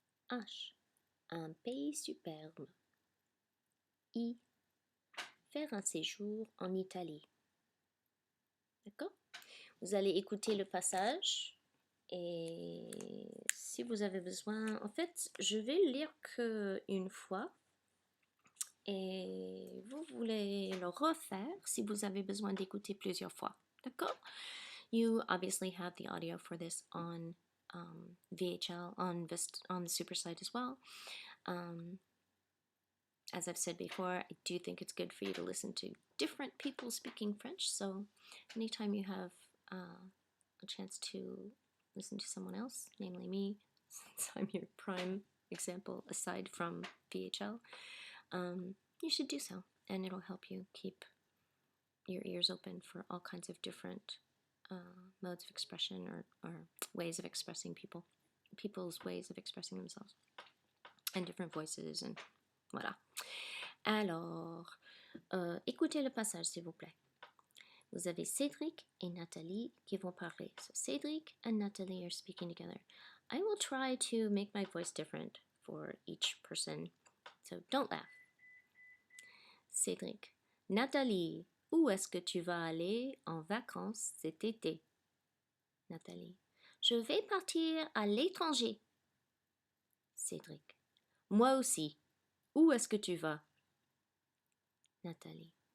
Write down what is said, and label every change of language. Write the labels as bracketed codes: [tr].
[fr] H, un pays superbe. I, faire un séjour en Italie. D'accord? Vous allez écouter le passage et si vous avez besoin, en fait, je vais le lire qu'une fois et vous voulez le refaire si vous avez besoin d'écouter plusieurs fois. D'accord? [en] You obviously have the audio for this on VHL, on the super site as well. As I've said before, I do think it's good for you to listen to different people speaking French. So anytime you have a chance to listen to someone else, namely me, since I'm your prime example aside from VHL, you should do so. And it'll help you keep your ears open for all kinds of different modes of expression or ways of expressing people's ways of expressing themselves, and different voices, and voilà. [fr] Alors, écoutez le passage, s'il vous plaît. Vous avez Cédric et Nathalie qui vont parler. [en] So Cédric and Nathalie are speaking together. I will try to make my voice different for each person, so don't laugh. [fr] Cédric. Nathalie, où est-ce que tu vas aller en vacances cet été? Nathalie. Je vais partir à l'étranger. Cédric. Moi aussi. Où est-ce que tu vas? Nathalie.